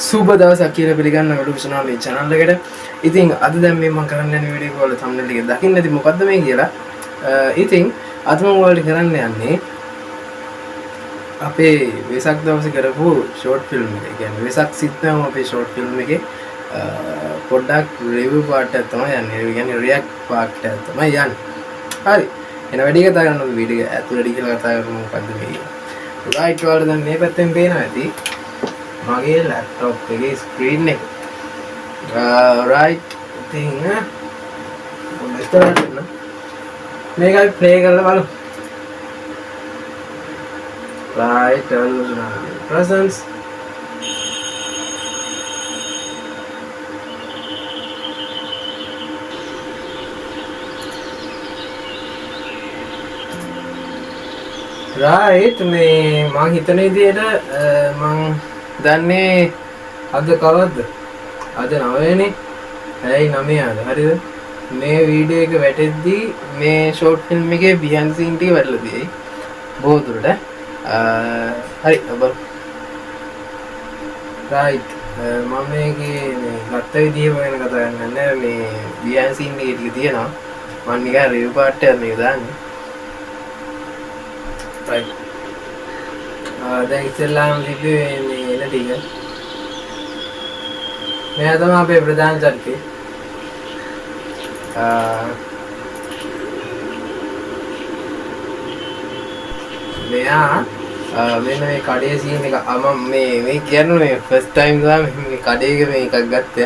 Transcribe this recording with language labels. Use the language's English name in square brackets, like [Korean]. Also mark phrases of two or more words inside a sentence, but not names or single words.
[Sinhala] සුබ දවසක් කියලා පිළිගන්න වැඩුණා මේ channel එකට. ඉතින් අද දැන් මේ මම කරන්න යන වීඩියෝ වල thumbnail එක දකින්න ඇති මොකද්ද මේ කියලා. ඉතින් අද මම ඔයාලට කරන්න යන්නේ අපේ වෙසක් දවසේ කරපු [English] short film [Sinhala] එක. ඒ කියන්නේ වෙසක් සිත්නම අපේ [English] short film [Sinhala] එකේ පොඩ්ඩක් [English] review part [Sinhala] එක තමයි යන්නේ. ඒ කියන්නේ [English] react part [Sinhala] එක තමයි යන්නේ. හරි. එන වැඩි කතා කරන වීඩියෝ එක ඇතුළට කියලා කතා කරමු මොකද්ද මේ. right ඔයාලට දැන් මේ පැත්තෙන් පේනවා ඇති. මගේ ලැප්ටොප් එකේ ස්ක්‍රීන් එක right ඉතින් මොකක්ද මේක ප්ලේ කරලා බලමු [English] right presents right [Sinhala] මේ මම හිතන විදිහට මම දන්නේ අද කවද්ද? අද 9නේ. ඇයි 9 ආද? හරිද? මේ වීඩියෝ එක වැටෙද්දී මේ [English] short film [Sinhala] එකේ [English] behind the scene [Sinhala] ටික වැටලා තියෙයි. බොහෝ දුරට. හරි බලමු. right මම මේකේ මේ ගත්ත විදිහම ගැන කතා කරන්නේ නැහැ. මේ [English] behind the scene [Sinhala] එකේ ටික තියෙනවා. මම නිකන් [English] review part [Sinhala] එක මේක දාන්නේ. right දැන් ඉස්සෙල්ලාම තිබ්බේ මේ එන ටික. මෙයා තමයි අපේ ප්‍රධාන චරිතය. මෙයා මෙන්න මේ කඩේ සීන් එක මම මේ කියන්නේ මේ [English] first time [Sinhala] ගාම මේ කඩේක මේ එකක් ගත්තේ.